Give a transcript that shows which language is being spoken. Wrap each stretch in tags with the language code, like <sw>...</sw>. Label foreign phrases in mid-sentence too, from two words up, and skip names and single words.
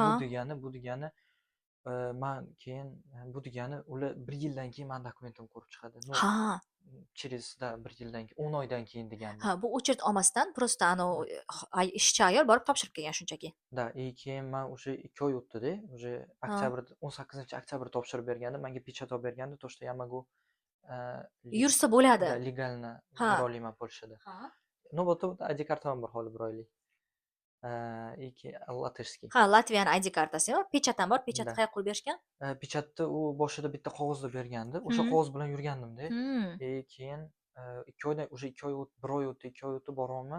<uz>Bu degani, man keyin bu degani ular 1 yildan keyin mani dokumentimni ko'rib chiqadi. Ну, Ha. через 1 yildan keyin, 10 oydan keyin degandi. Ha, bu очередь olmasdan просто ishchi ayol borib topshirib kelgan shunchaki. Da, keyin men o'sha 2 oy o'tdi-da, уже oktyabrda 18-oktyabr topshirib bergandim. Menga pechat olib bergandi,</uz> <ru>то, что я могу</ru> <uz>Yursa bo'ladi.</uz> <ru>да, legalno</ru> <uz>Ha. yura olaman Polshada. Ha.</uz> <ru>Ну, вот</ru> <uz>ID kartam bor hali 1 oylik. Latishskiy. Ha, Latviyaning ID kartasi bor, pechat ham bor. Pechatni Da. qayerga qo'yib berishgan? Pechatni u boshida bitta qog'ozda bergandi. O'sha qog'oz bilan yurgandim-da. Keyin 2 oydan, уже 2 oy o'tdi, 1 oy o'tdi, 2 oy o'tdi, boryapman.</uz>